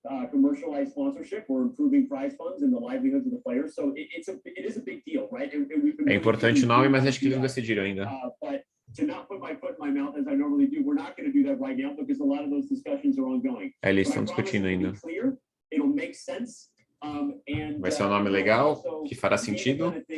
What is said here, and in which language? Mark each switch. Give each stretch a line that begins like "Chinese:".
English: Commercialized sponsorship or improving prize funds and the livelihoods of the players. So it is a big deal, right?
Portuguese: É importante o nome, mas acho que eles não decidiram ainda.
English: But to not put my foot in my mouth as I normally do, we're not going to do that right now because a lot of those discussions are ongoing.
Portuguese: Eles estão discutindo ainda.
English: It'll make sense.
Portuguese: Vai ser um nome legal, que fará sentido.